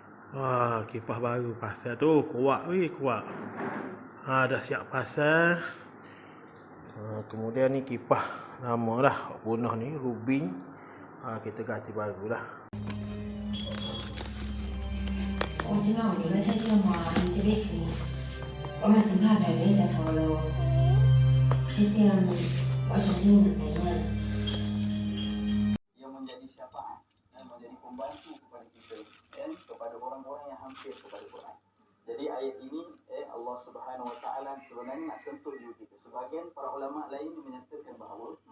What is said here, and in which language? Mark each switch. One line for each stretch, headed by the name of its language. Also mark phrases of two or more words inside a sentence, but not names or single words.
Malay: Wah, kipas baru pasal tu kuat weh, kuat. Dah siap pasal. Kemudian ni kipas lama dah punah ni, Rubin. Kita ganti baru dah.
Min Nan Chinese: 我即摆有入咧体检嘛，伊即个钱，我嘛真怕排队食头路。这点我相信你们知影。
Malay: Yang menjadi syafaat dan menjadi pembantu kepada kita, kepada orang-orang yang hampir kepada Quran. Jadi ayat ini
Arabic: Allah Subhanahu Wa Taala
Malay: sebenarnya nak sentuh diri kita. Sebahagian para ulama lain menyatakan bahawa